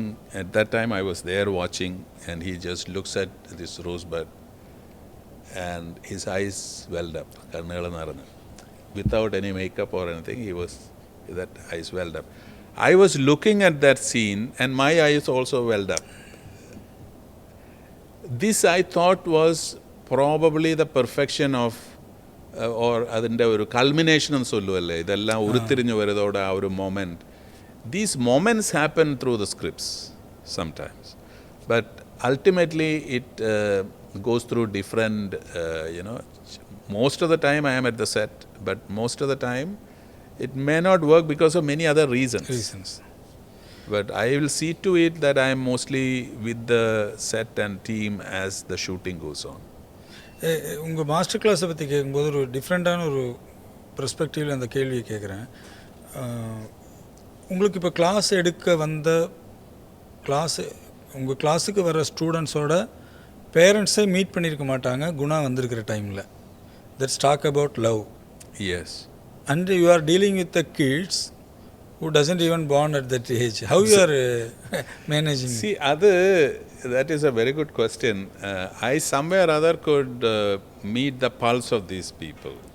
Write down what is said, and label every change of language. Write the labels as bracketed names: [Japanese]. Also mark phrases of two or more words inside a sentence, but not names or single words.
[English] At that time I was there watching, and he just looks at this rosebud and his eyes welled up, without any makeup or anything. That eyes welled up. I was looking at that scene and my eyes also welled up. This I thought was probably the perfection of or [Malayalam] അതിന്റെ ഒരു culmination ന് സൊല്ലുവല്ലേ, ഇതെല്ലാ ഉരുത്തിരിഞ്ഞ് വരുടോട ഒരു moment. [English] These moments happen through the scripts sometimes, but ultimately it goes through different, most of the time I am at the set, but most of the time it may not work because of many other reasons. But I will see to it that I am mostly with the set and team as the shooting goes on. [Tamil] உங்கள் மாஸ்டர் கிளாஸை பற்றி கேட்கும்போது ஒரு டிஃப்ரெண்ட்டான ஒரு பெர்ஸ்பெக்டிவில் அந்த கேள்வியை கேட்குறேன். உங்களுக்கு இப்போ கிளாஸ் எடுக்க வந்த உங்கள் கிளாஸுக்கு வர ஸ்டூடெண்ட்ஸோட பேரண்ட்ஸை மீட் பண்ணியிருக்க மாட்டாங்க குணா வந்திருக்கிற டைமில். [English] That's talk about love. எஸ். And you are dealing with the kids who doesn't even born at that age. How you are managing? See, that is a very good question. I somewhere or other could meet the pulse of these people.